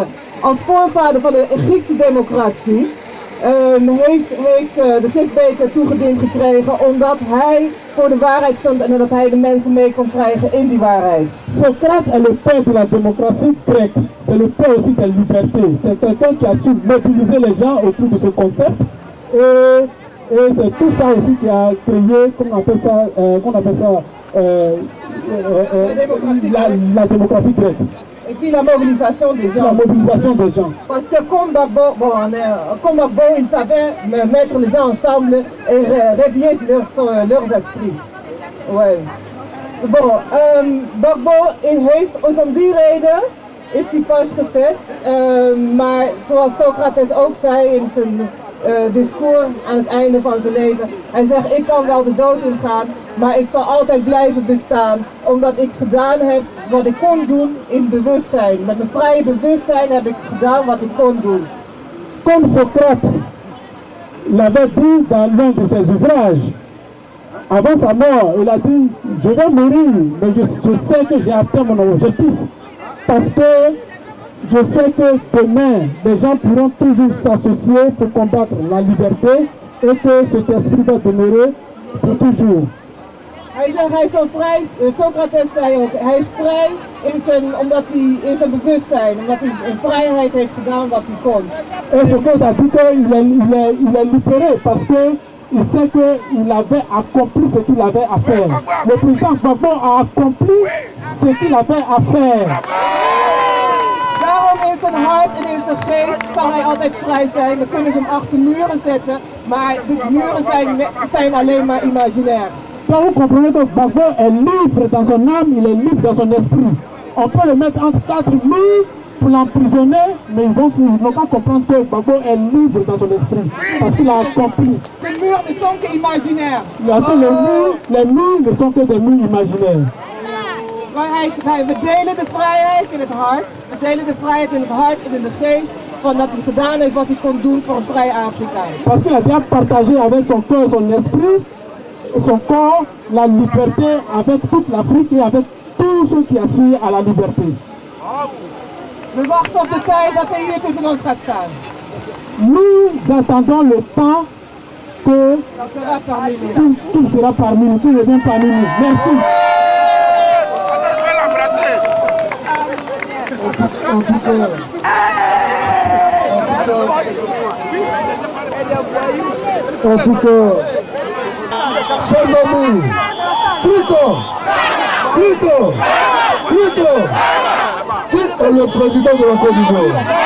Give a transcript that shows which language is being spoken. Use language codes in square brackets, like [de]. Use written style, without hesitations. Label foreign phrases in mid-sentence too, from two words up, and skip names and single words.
[nl] Als voorvader van de Griekse democratie heeft de Tikbeker toegediend gekregen omdat hij voor de waarheid stond en dat hij de mensen mee kon krijgen in die waarheid. [fr] Socrate est le père de la démocratie grecque, c'est le père aussi de la liberté. C'est quelqu'un qui a su mobiliser les gens autour de ce concept et c'est tout ça aussi qui a créé, qu'on appelle ça la démocratie grecque. Et puis la mobilisation des gens. La mobilisation des gens. Parce que comme Gbagbo, il savait mettre les gens ensemble et réveiller leurs esprits. Ouais. Bon, [nl] Gbagbo heeft om die reden is hij vastgezet. Maar zoals Socrates ook zei in zijn discours aan het einde van zijn leven. Hij zegt, ik kan wel de dood ingaan, maar ik zal altijd blijven bestaan. Omdat ik gedaan heb wat ik kon doen in bewustzijn. Met mijn vrije bewustzijn heb ik gedaan wat ik kon doen. [fr] Comme Socrate l'avait dit dans l'un de ses ouvrages, avant sa mort, il a dit, je vais mourir, mais je sais que j'ai atteint mon objectif. Parce que je sais que demain, les gens pourront toujours s'associer pour combattre la liberté et que cet esprit va demeurer pour toujours. [nl] Hij zegt, hij is zo vrij, Socrates zei ook, hij is vrij omdat hij in zijn bewustzijn, omdat hij in vrijheid heeft gedaan wat hij kon. [fr] Et Socrates a dit qu'il est libéré parce que il sait qu'il avait accompli ce qu'il avait à faire. Le président Gbagbo a accompli ce qu'il avait à faire. [nl] Daarom in zijn hart en in zijn geest zal hij altijd vrij zijn. We kunnen ze hem achter muren zetten, maar de muren zijn alleen maar imaginair. [fr] Donc vous comprenez que Gbagbo est libre dans son âme, il est libre dans son esprit. On peut le mettre entre quatre murs pour l'emprisonner, mais ils ne vont pas comprendre que Gbagbo est libre dans son esprit, parce qu'il a accompli. Ces murs ne sont que imaginaires. Les murs ne sont que des murs imaginaires. [nl] We delen de vrijheid in het hart. We delen de vrijheid in het hart en in de geest. Van dat hij gedaan heeft wat hij kon doen voor een vrij Afrika. [fr] Parce qu'il a déjà partagé avec son cœur, son esprit, son corps, la liberté avec toute l'Afrique et avec tous ceux qui aspirent à la liberté. [nl] We wachten op de tijd dat hij hier tussen ons gaat staan. [fr] Nous attendons le temps que qu'il sera parmi nous, qu'il revient parmi nous. Merci. En tout cas, chers amis, plutôt, qui est le président de la Côte d'Ivoire?